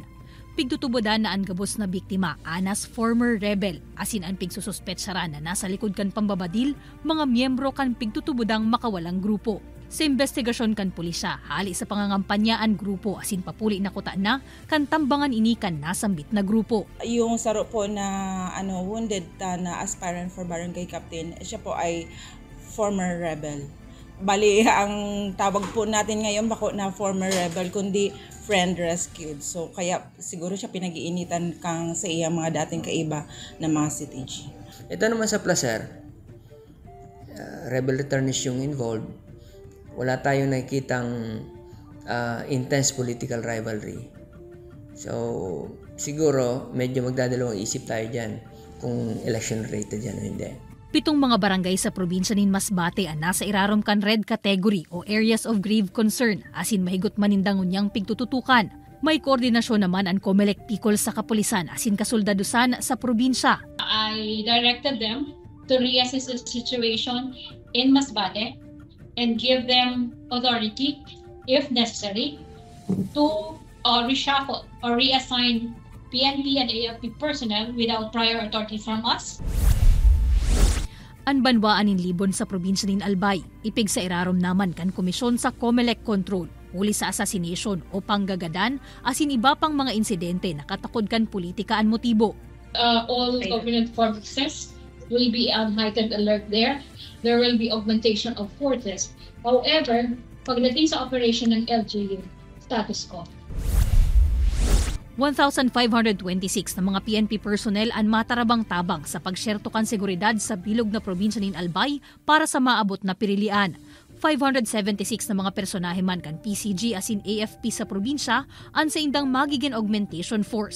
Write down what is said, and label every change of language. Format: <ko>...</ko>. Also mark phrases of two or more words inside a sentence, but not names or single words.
<bik>Pigtutubodan na ang gabos na biktima, anas</bik> <en>former rebel,</en> <bik>asin ang pigsususpetsara na nasa likod kan pambabadil, mga miyembro kan pigtutubodang makawalang grupo. Sa investigasyon kan pulisya, hali sa pangangampanyaan grupo asin papuli na kuta na, kan tambangan ini kan nasambit na grupo.</bik> <tl>Yung saro po na wounded na</tl> <en>aspirant for barangay captain,</en> <tl>siya po ay</tl> <en>former rebel.</en> <bik>Bali, ang tawag po natin ngayon bako na</bik> <en>former rebel,</en> <bik>kundi</bik> <en>friend rescued.</en> <tl>So, kaya siguro siya pinag-iinitan kang sa iya mga dating kaiba na mga CTG. Ito naman sa Placer,</tl> <en>rebel returnees</en> <tl>yung involved. Wala tayong nakikitang</tl> <en>intense political rivalry.</en> <tl>So, siguro medyo magdadalawang isip tayo dyan kung</tl> <en>election related</en> <tl>yan o hindi.</tl> <bik>7 mga barangay sa probinsya nin Masbate ang nasa irarom kan</bik> <en>red category o areas of grave concern,</en> <bik>asin mahigot manindang unyang pigtututukan. May koordinasyon naman ang COMELEC Bicol sa kapulisan asin kasoldadusan sa probinsya.</bik> <en>I directed them to reassess the situation in Masbate and give them authority, if necessary, to reshuffle or reassign PNP and AFP personnel without prior authority from us.</en> <bik>Ang banwaan nin Libon sa probinsya nin Albay, ipig sa irarom naman kan komisyon sa COMELEC Control, uli sa assassination o panggagadan, asin iba pang mga insidente na katakod kan politika ang motibo.</bik> <en>All government forces will be on heightened alert there. There will be augmentation of forces.</en> <tl>However, pagdating sa operation ng LGU,</tl> <en>status quo.</en> <bik>1,526 na mga PNP personnel ang matarabang-tabang sa pagsyertokan seguridad sa bilog na probinsya nin Albay para sa maabot na pirilian. 576 na mga personahe man kan PCG asin AFP sa probinsya ang sa indang magiging</bik> <en>augmentation force.</en>